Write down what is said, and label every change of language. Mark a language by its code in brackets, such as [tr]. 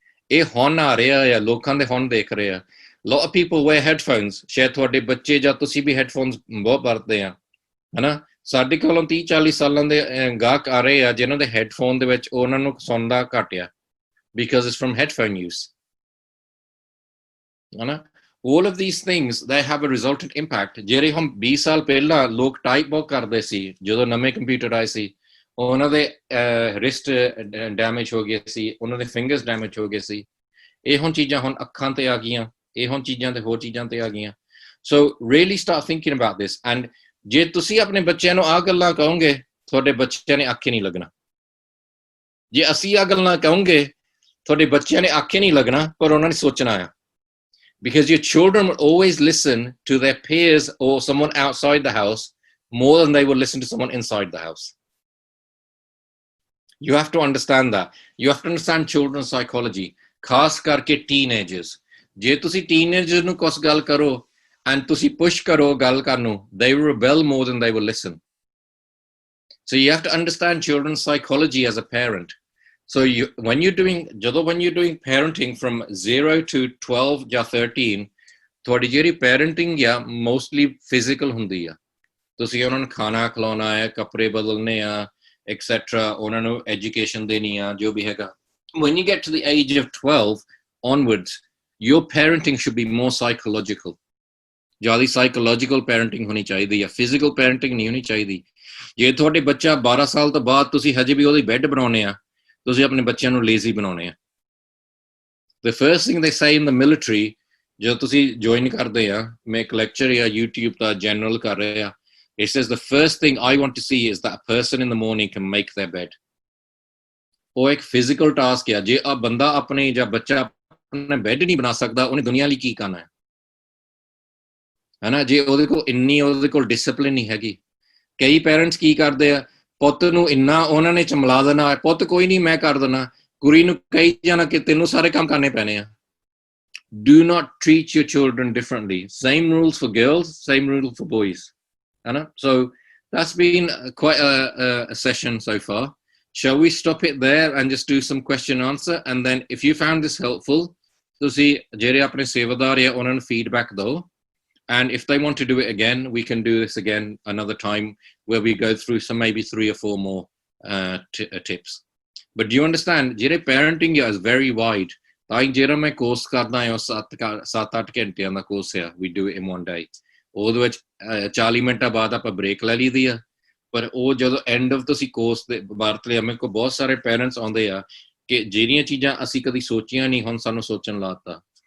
[pa] ਇਹ ਹੁਣ ਆ ਰਿਹਾ ਆ, ਲੋਕਾਂ ਦੇ ਹੁਣ ਦੇਖ ਰਹੇ ਆ। [en] lot of people wear headphones, [pa] ਸ਼ਾਇਦ ਤੁਹਾਡੇ ਬੱਚੇ ਜਾਂ ਤੁਸੀਂ ਵੀ ਹੈਡਫੋਨਸ ਬਹੁਤ ਵਰਤਦੇ ਆ, ਹਨਾ। ਸਾਡੇ ਕੋਲੋਂ 30-40 ਸਾਲਾਂ ਦੇ ਗਾਹਕ ਆ ਰਹੇ ਆ ਜਿਨ੍ਹਾਂ ਦੇ ਹੈਡਫੋਨ ਦੇ ਵਿੱਚ ਉਹਨਾਂ ਨੂੰ ਸੁਣਦਾ ਘੱਟ ਆ, [en] because it's from headphone use, [pa] ਹਨਾ। [en] all of these things, they have a resultant impact. [pa] ਜਿਹੜੇ ਹੁਣ 20 ਸਾਲ ਪਹਿਲਾਂ ਲੋਕ ਟਾਈਪ ਬਹੁਤ ਕਰਦੇ ਸੀ, ਜਦੋਂ ਨਵੇਂ ਕੰਪਿਊਟਰ ਆਏ ਸੀ, ਉਹਨਾਂ ਦੇ ਰਿਸਟ ਡੈਮੇਜ ਹੋ ਗਏ ਸੀ, ਉਹਨਾਂ ਦੇ ਫਿੰਗਰਸ ਡੈਮੇਜ ਹੋ ਗਏ ਸੀ। ਇਹ ਹੁਣ ਚੀਜ਼ਾਂ ਹੁਣ ਅੱਖਾਂ ਤੇ ਆ ਗਈਆਂ, ਇਹ ਹੁਣ ਚੀਜ਼ਾਂ ਤੇ ਹੋਰ ਚੀਜ਼ਾਂ ਤੇ ਆ ਗਈਆਂ। [en] So really start thinking about this. [pa] and ਜੇ ਤੁਸੀਂ ਆਪਣੇ ਬੱਚਿਆਂ ਨੂੰ ਆਹ ਗੱਲਾਂ ਕਹੋਗੇ, ਤੁਹਾਡੇ ਬੱਚਿਆਂ ਨੇ ਆਖੇ ਨਹੀਂ ਲੱਗਣਾ। ਜੇ ਅਸੀਂ ਆਹ ਗੱਲਾਂ ਕਹੋਗੇ, ਤੁਹਾਡੇ ਬੱਚਿਆਂ ਨੇ ਆਖੇ ਨਹੀਂ ਲੱਗਣਾ, ਪਰ ਉਹਨਾਂ ਨੇ ਸੋਚਣਾ ਆ। [en] Because your children will always listen to their peers or someone outside the house more than they will listen to someone inside the house. You have to understand that. You have to understand children's psychology. [pa] ਖਾਸ ਕਰਕੇ teenagers. ਜੇ ਤੁਸੀਂ teenagers ਨੂੰ ਕੁਛ ਗੱਲ ਕਰੋ and ਤੁਸੀਂ push ਕਰੋ ਗੱਲ ਕਰਨ ਨੂੰ, [en] they will rebel more than they will listen. So you have to understand children's psychology as a parent. So when you're doing parenting from 0 to 12 [pa] ਜਾਂ 13, ਤੁਹਾਡੀ ਜਿਹੜੀ parenting ਆ mostly physical ਹੁੰਦੀ ਆ। ਤੁਸੀਂ ਉਹਨਾਂ ਨੂੰ ਖਾਣਾ ਖਿਲਾਉਣਾ ਹੈ, ਕੱਪੜੇ ਬਦਲਨੇ ਆ, etc. ਉਹਨਾਂ ਨੂੰ education ਦੇਣੀ ਆ, ਜੋ ਵੀ ਹੈਗਾ। [en] When you get to the age of 12 onwards, your parenting should be more psychological. [pa] ਜ਼ਿਆਦਾ psychological parenting ਹੋਣੀ ਚਾਹੀਦੀ ਆ, physical parenting ਨਹੀਂ ਹੋਣੀ ਚਾਹੀਦੀ। ਜੇ ਤੁਹਾਡੇ ਬੱਚਾ 12 ਸਾਲ ਤੋਂ ਬਾਅਦ ਤੁਸੀਂ ਹਜੇ ਵੀ ਉਹਦੀ ਬੈੱਡ ਬਣਾਉਣੇ ਆ, ਤੁਸੀਂ ਆਪਣੇ ਬੱਚਿਆਂ ਨੂੰ ਲੇਜ਼ੀ ਬਣਾਉਣੇ ਆ। [en] The first thing they say in the military, [pa] ਜਦੋਂ ਤੁਸੀਂ ਜੁਆਇਨ ਕਰਦੇ ਆ, ਮੈਂ ਇੱਕ ਲੈਕਚਰ ਆ YouTube ਦਾ ਜਨਰਲ ਕਰ ਰਿਹਾ, [en] it says the first thing I want to see is that a person in the morning can make their bed. [pa] ਉਹ ਇੱਕ ਫਿਜ਼ੀਕਲ ਟਾਸਕ ਆ। ਜੇ ਆ ਬੰਦਾ ਆਪਣੇ ਜਾਂ ਬੱਚਾ ਆਪਣਾ ਬੈੱਡ ਨਹੀਂ ਬਣਾ ਸਕਦਾ, ਉਹਨੇ ਦੁਨੀਆ ਲਈ ਕੀ ਕਰਨਾ ਹੈ ਨਾ। ਜੇ ਉਹਦੇ ਕੋਲ ਡਿਸਪਲਿਨ ਨਹੀਂ ਹੈਗੀ। ਕਈ ਪੈਰੈਂਟਸ ਕੀ ਕਰਦੇ ਆ, ਪੁੱਤ ਨੂੰ ਇੰਨਾ ਉਹਨਾਂ ਨੇ ਚਮਲਾ ਦੇਣਾ, ਪੁੱਤ ਕੋਈ ਨਹੀਂ ਮੈਂ ਕਰ ਦੇਣਾ, ਕੁੜੀ ਨੂੰ ਕਹੀ ਜਾਣਾ ਕਿ ਤੈਨੂੰ ਸਾਰੇ ਕੰਮ ਕਰਨੇ ਪੈਣੇ ਆ। [en] Do not treat your children differently. Same rules for girls, same rules for boys. So that's been quite a session so far. Shall we stop it there and just do some question and answer? And then if you found this helpful, [pa] ਤੁਸੀਂ ਜਿਹੜੇ ਆਪਣੇ ਸੇਵਾਦਾਰ ਆ ਉਹਨਾਂ ਨੂੰ feedback ਦਿਓ, [en] and if they want to do it again, we can do this again another time where we go through maybe 3 or 4 more tips. But do you understand, ਜਿਹੜੇ parenting is very wide. [pa] ਤਾਂ ਹੀ ਜਿਹੜਾ ਮੈਂ course ਕਰਦਾ ਹਾਂ ਉਹ 7-8 ਘੰਟਿਆਂ ਦਾ course ਆ, [en] We do it in one day. [pa] ਉਹਦੇ ਵਿੱਚ 40 ਮਿੰਟਾਂ ਬਾਅਦ ਆਪਾਂ ਬ੍ਰੇਕ ਲੈ ਲਈਦੀ ਆ। ਪਰ ਉਹ ਜਦੋਂ ਐਂਡ ਆਫ ਤੁਸੀਂ ਕੋਰਸ ਦੇ ਵਰਤ ਲਿਆ, ਮੇਰੇ ਕੋਲ ਬਹੁਤ ਸਾਰੇ ਪੇਰੈਂਟਸ ਆਉਂਦੇ ਆ ਕਿ ਜਿਹੜੀਆਂ ਚੀਜ਼ਾਂ ਅਸੀਂ ਕਦੀ ਸੋਚੀਆਂ ਨਹੀਂ, ਹੁਣ ਸਾਨੂੰ ਸੋਚਣ ਲਾਤਾ।